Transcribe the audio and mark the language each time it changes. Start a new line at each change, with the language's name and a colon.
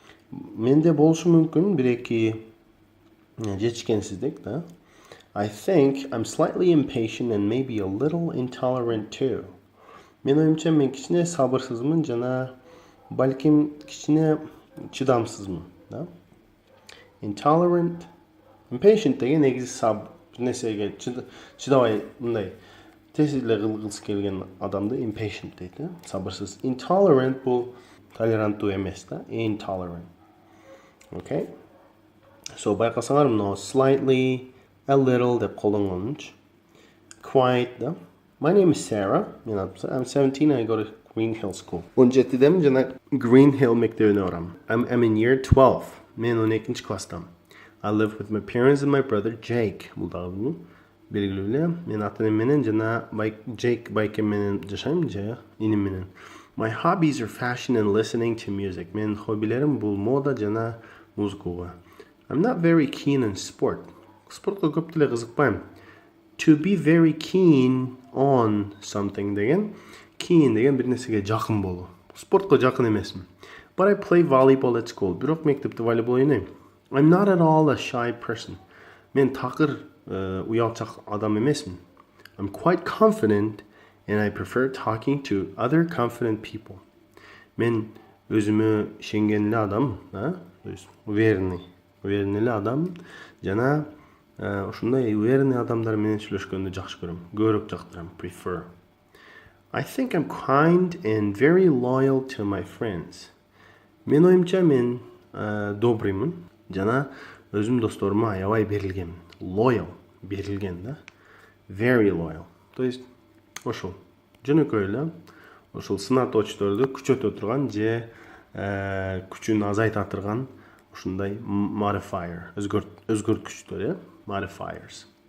Kyrgyz: Менде болушу мүмкүн бир-эки жетишкенсиздик, да.
English: I think I'm slightly impatient and maybe a little intolerant too.
Kyrgyz: Мен оюмча мен кичине сабырсызмын жана балким кичине чыдамсызмын, да. Intolerant, impatient деген негизи бир нерсеге чыдабай мындай тез эле кылгысы келген адамды impatient дейт, сабырсыз. Intolerant бул толеранттуу эмес, да, intolerant.
English: Okay?
Kyrgyz: So байкасаңар мына slightly, a little деп колдонгончу. Quite, да.
English: My name is Sarah. I'm 17 and I go to Green Hill School.
Kyrgyz: 17-демин жана Green Hill мектебине барам.
English: I'm in year 12.
Kyrgyz: Мен 12-нчи класстамын.
English: I live with my parents and my brother Jake.
Kyrgyz: Бул дагы белгилүү эле. Мен ата-энем менен жана Jake байкем менен жашайм, же иним менен.
English: My hobbies are fashion and listening to music.
Kyrgyz: Мен хоббилерим бул мода жана музыкага.
English: I'm not very keen on sport.
Kyrgyz: Спортко көп деле кызыкпайм.
English: To be very keen on something
Kyrgyz: деген, keen деген бир нерсеге жакын болуу. Спортко жакын эмесмин.
English: But I play volleyball at school.
Kyrgyz: Бирок мектепте волейбол ойнойм.
English: I'm not at all a shy person.
Kyrgyz: Мен такыр уялчак адам эмесмин.
English: I'm quite confident and I prefer talking to other confident people.
Kyrgyz: Мен өзүмө ишенген эле адам, уверенный эле адам жана ушундай уверенный адамдар менен сүйлөшкөндү жакшы көрөм. Көбүрөөк жактырам, prefer.
English: I think I'm kind and very loyal to my friends.
Kyrgyz: Мен оюмча мен добрыймын жана өзүм досторума аябай берилгенмин. Loyal, берилген, да.
English: Very loyal.
Kyrgyz: То есть ошол жөнөкөй эле ошол сын атоочторду күчөтө турган же күчүн азайта турган ушундай modifier, өзгөрткүчтөр, modifiers.